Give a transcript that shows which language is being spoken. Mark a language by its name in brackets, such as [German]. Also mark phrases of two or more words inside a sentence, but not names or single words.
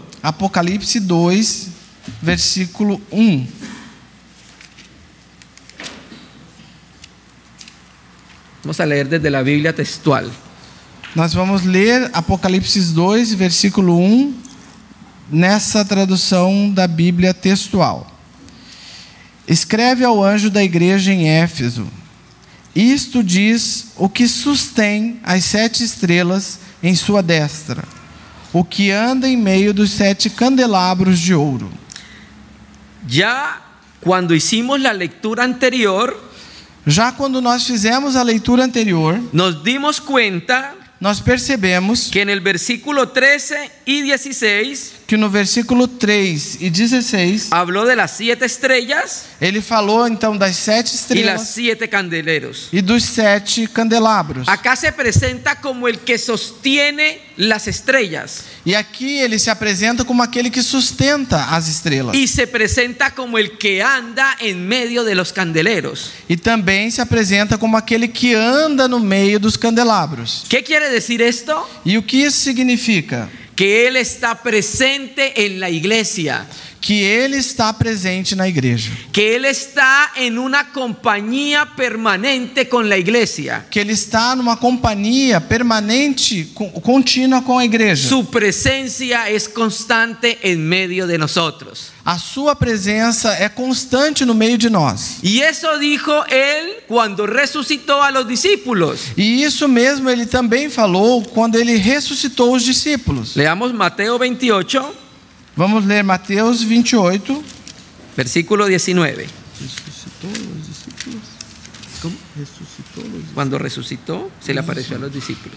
[Portuguese] Apocalipse 2, versículo 1. [Spanish] Vamos a leer desde la Biblia textual. [Portuguese] Nós vamos ler Apocalipse 2, versículo 1, nessa tradução da Bíblia textual. Escreve ao anjo da igreja em Éfeso: isto diz o que sustém as 7 estrelas em sua destra, o que anda em meio dos 7 candelabros de ouro. [Spanish] Ya cuando hicimos la lectura anterior, [Portuguese] Já quando nós fizemos a leitura anterior, [Spanish] nos dimos cuenta [Portuguese] nós percebemos [Spanish] que en el versículo 13 y 16 [Portuguese] que no versículo 3 e 16, [Spanish] habló de las 7 estrellas [Portuguese] ele falou então das 7 [Spanish] y las [Portuguese] estrelas [Spanish] 7 candeleros. [Portuguese] e dos 7 candelabros. [Spanish] Acá se presenta como el que sostiene las estrellas [Portuguese] E aqui ele se apresenta como aquele que sustenta as estrelas. [Spanish] y se presenta como el que anda en medio de los candeleros. [Portuguese] E também se apresenta como aquele que anda no meio dos candelabros. [Spanish] ¿Qué quiere decir esto? [Portuguese] E o que isso significa? [Spanish] Que Él está presente en la iglesia. [Portuguese] Que ele está presente na igreja. [Spanish] Que Él está en una compañía permanente con la iglesia. [Portuguese] Que ele está numa companhia permanente, contínua com a igreja. [Spanish] Su presencia es constante en medio de nosotros. [Portuguese] A sua presença é constante no meio de nós. [Spanish] Y eso dijo Él cuando resucitó a los discípulos. [Portuguese] E isso mesmo ele também falou quando ele ressuscitou os discípulos. [Spanish] Leamos Mateo 28, [Portuguese] Vamos ler Mateus 28. versículo 19. Ressuscitou os discípulos? Como? Ressuscitou os discípulos? [Spanish] Cuando resucitó, se le apareció a los discípulos.